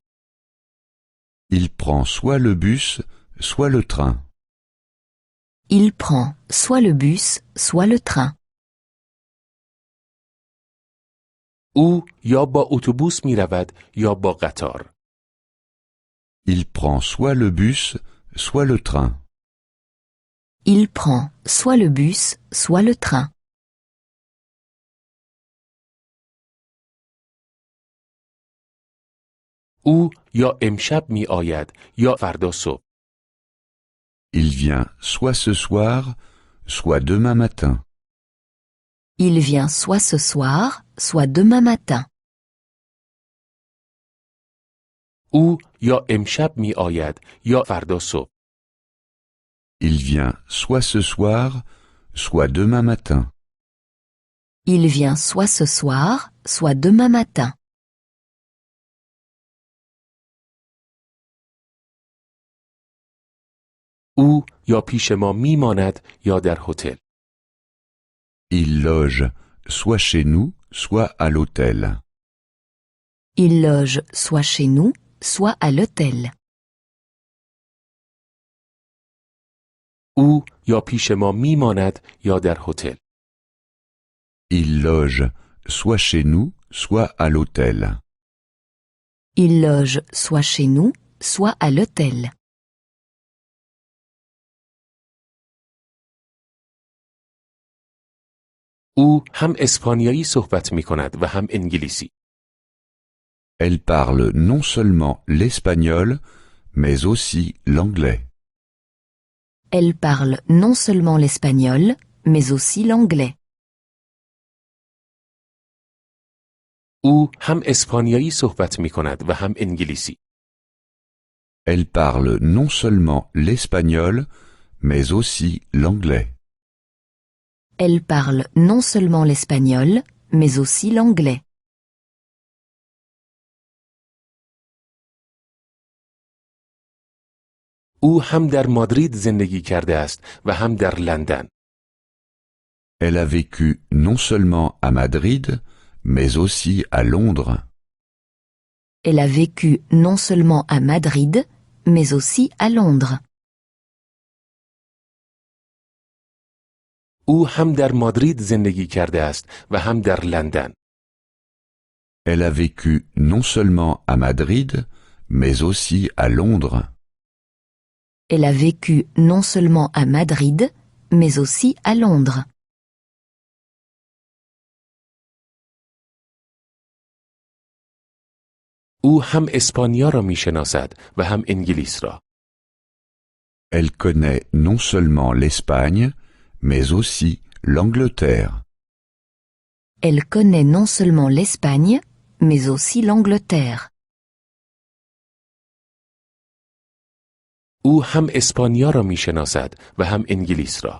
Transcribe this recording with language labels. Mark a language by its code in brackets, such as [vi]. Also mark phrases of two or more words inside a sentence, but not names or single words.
[fr] Il prend soit le bus, soit le train. Il prend soit le bus, soit le train. [fa] او یا با اتوبوس می رود یا با قطار. [fr] Il prend soit le bus, soit le train. Il prend soit le bus, soit le train. [fa] او یا امشب می آید یا فردا صبح. [fr] Il vient soit ce soir, soit demain matin. Il vient soit ce soir, soit demain matin. [fa] او یا امشب می آید یا فردا صبح. [fr] Il vient soit ce soir, soit demain matin. Il vient soit ce soir, soit demain matin. [fa] او یا پیش ما می ماند یا در هتل. [fr] Il loge soit chez nous, soit à l'hôtel. Il loge soit chez nous, soit à l'hôtel. [fa] او یا پیش ما می ماند یا در هتل. [fr] Il loge soit chez nous, soit à l'hôtel. Il loge soit chez nous, soit à l'hôtel. [fa] او هم اسپانیایی صحبت می کند و هم انگلیسی. [fr] Elle parle non seulement l'espagnol, mais aussi l'anglais. Elle parle non seulement l'espagnol, mais aussi l'anglais. [fa] او هم اسپانیایی صحبت می کند و هم انگلیسی. [fr] Elle parle non seulement l'espagnol, mais aussi l'anglais. Elle parle non seulement l'espagnol, mais aussi l'anglais. [fa] او هم در مادرید زندگی کرده است و هم در لندن. [fr] Elle a vécu non seulement à Madrid, mais aussi à Londres. Elle a vécu non seulement à Madrid, mais aussi à Londres. [fa] او هم در مادرید زندگی کرده است و هم در لندن. [fr] Elle a vécu non seulement à Madrid, mais aussi à Londres. Elle a vécu non seulement à Madrid, mais aussi à Londres. [fa] او هم اسپانیا را می شناسد و هم انگلیس را. [fr] Elle connaît non seulement l'Espagne, mais aussi l'Angleterre. Elle connaît non seulement l'Espagne, mais aussi l'Angleterre. [fa] او هم اسپانیا را می شناسد و هم انگلیس را.